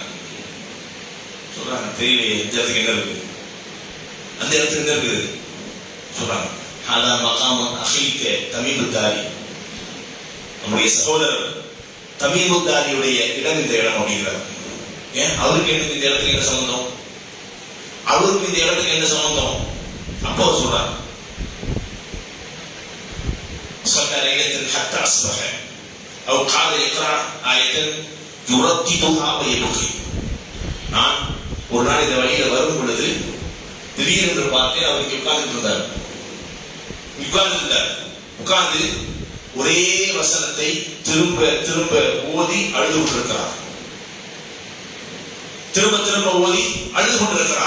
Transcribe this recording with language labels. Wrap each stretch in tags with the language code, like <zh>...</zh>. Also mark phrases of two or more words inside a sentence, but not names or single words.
<ta>சொல்றாங்க, தெரியலையே, இந்த இடத்துக்கு என்ன இருக்கு, அந்த இடத்துக்கு என்ன இருக்குது சொல்றாங்க.</ta> <ar>هذا مقام أخيك تميم الداري,</ar> <ta>நம்முடைய சகோதரர் தமீபத்தாரியுடைய இடம் இந்த இடம் அப்படிங்கிறார். ஏன் அவருக்கு எனக்கு இந்த இடத்துக்கு என்ன சம்பந்தம்? அவருக்கு இந்த இடத்துக்கு என்ன சம்பந்தம்? அப்போ அவர் சொல்றார்,</ta> <ar>صلى ليلة حتى أصبح أو قال اقرأ آية يرددها ويبكي.</ar> <ta>நான் ஒரு நாள் இந்த வழியில வரும் பொழுது திடீரென்று பார்த்தேன், அவருக்கு உட்கார்ந்து ஒரே வசனத்தை திரும்ப திரும்ப ஓதி அழுது கொண்டிருக்கிறார். திரும்ப திரும்ப ஓதி அழுது கொண்டிருக்கிறார்.</ta>